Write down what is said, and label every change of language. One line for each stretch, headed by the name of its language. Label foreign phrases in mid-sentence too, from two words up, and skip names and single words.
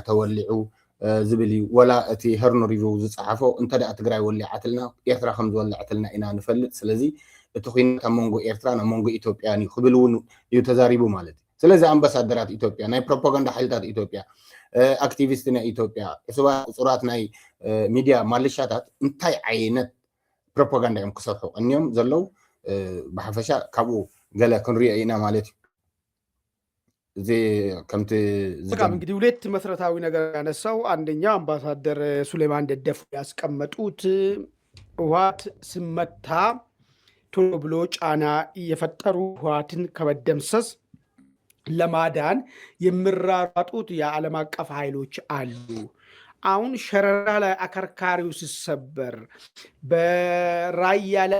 Tigrinya: ተወሊዑ ዝብል እዩ። ወላ እቲ ሄርኖ ሪቪው ዝፀሓፎ እንተደኣ ትግራይ ወሊዓትልና ኤርትራ ከም ዝወልዓትልና ኢና ንፈልጥ። ስለዚ እቲ ኩናት ኣብ መንጎ ኤርትራ ኣብ መንጎ ኢትዮጵያን እዩ ክብል እውን እዩ ተዛሪቡ ማለት እዩ። ስለዚ አምባሳደራት ኢትዮጵያ ናይ ፕሮፓጋንዳ ሓይልታት ኢትዮጵያ አክቲቪስት ናይ ኢትዮጵያ ቁፅራት ናይ ሚድያ ማልሻታት እንታይ ዓይነት ፕሮፓጋንዳ እዮም ክሰርሑ ቀኒዮም ዘለው ብሓፈሻ ካብኡ ገለ ክንሪኦ ኢና ማለት እዩ። እዚ ከምቲ
Amharic: በጣም እንግዲህ ሁለት መሰረታዊ ነገር ያነሳው አንደኛው አምባሳደር ሱሌማን ደደፎ ያስቀመጡት ህወሓት ስመታ ቶሎ ብሎ ጫና እየፈጠሩ ህወሓትን ከመደምሰስ ለማዳን የሚራራጡት የዓለም አቀፍ ኃይሎች አሉ። አሁን ሸረራ ላይ አከርካሪው ሲሰበር በራያ ላይ